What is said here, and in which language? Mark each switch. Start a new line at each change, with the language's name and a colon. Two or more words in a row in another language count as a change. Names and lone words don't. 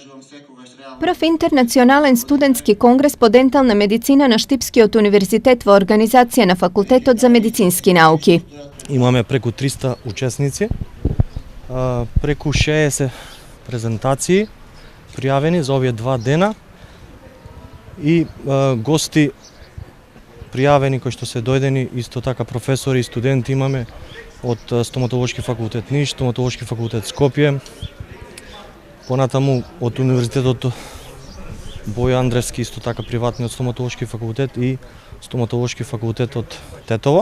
Macedonian: Прв интернационален студентски конгрес по дентална медицина на Štipskiот универзитет во организација на Факултетот за медицински науки. Имаме преку 300 учесници, преку 60 презентации пријавени за овие 2 дена и гости пријавени кои што се дојдени, исто така професори и студенти имаме од Стоматолошки факултет Ниш, Стоматолошки факултет Скопје, понатаму од Универзитетот Боја Андревски, исто така приватниот стоматолошки факултет и Стоматолошки факултет од Тетово.